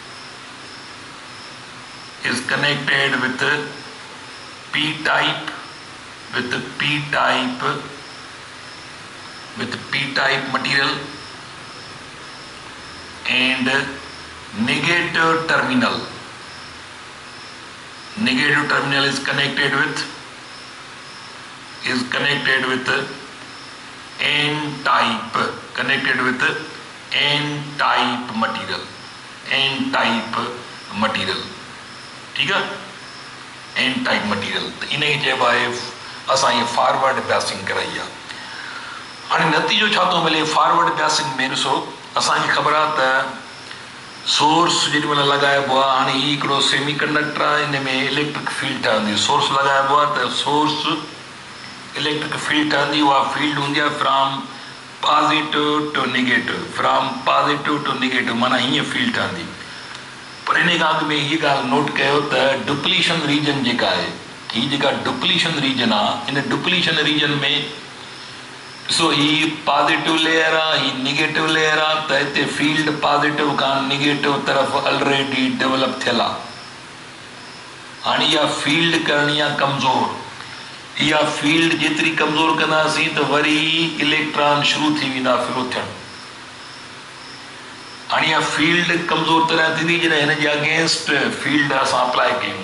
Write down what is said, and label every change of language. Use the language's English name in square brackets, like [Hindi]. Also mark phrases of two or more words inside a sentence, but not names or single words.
[English] with p-type, with p-type, with p-type material, and negative terminal is connected with n-type, n-type material, n-type material, [Hindi] ठीक है? [English] n-type material। [Sindhi] तो इनखे चइबो आहे असां ये [English] forward biasing [Sindhi] कराई आहे। हाणे नतीजो छा थो मिले [English] forward biasing [Sindhi] में? ॾिसो, असांखे ख़बर आहे त सोर्स जेॾीमहिल लॻाइबो आहे, हाणे ही हिकिड़ो [English] semi conductor [Sindhi] आहे, हिन में [English] electric field [Sindhi] ठहंदी। सोर्स लॻाइबो आहे त सोर्स [English] electric field [Sindhi] ठहंदी। उहा फील्ड हूंदी आहे [English] from positive to negative, from positive to negative, [Sindhi] माना हीअं फील्ड ठहंदी। पर इन खां अॻु में हीअ ॻाल्हि नोट कयो त [English] depletion region [Sindhi] जेका आहे, हीअ जेका [English] depletion region [Sindhi] आहे, इन [English] depletion region [Sindhi] में ॾिसो ही [English] positive layer [Sindhi] आहे, ही [English] negative layer [Sindhi] आहे, त हिते फील्ड पॉजिटिव खां नेगेटिव तरफ़ [English] already develop [Sindhi] थियल आहे। हाणे इहा फील्ड करणी आहे कमज़ोर। इहा फील्ड जेतिरी कमज़ोर कंदासीं त वरी इलेक्ट्रॉन शुरू थी वेंदा फ्लो थियणु। हाणे इहा फील्ड कमज़ोर तरह थींदी जॾहिं हिन जे अगेंस्ट फील्ड असां अप्लाई कयूं।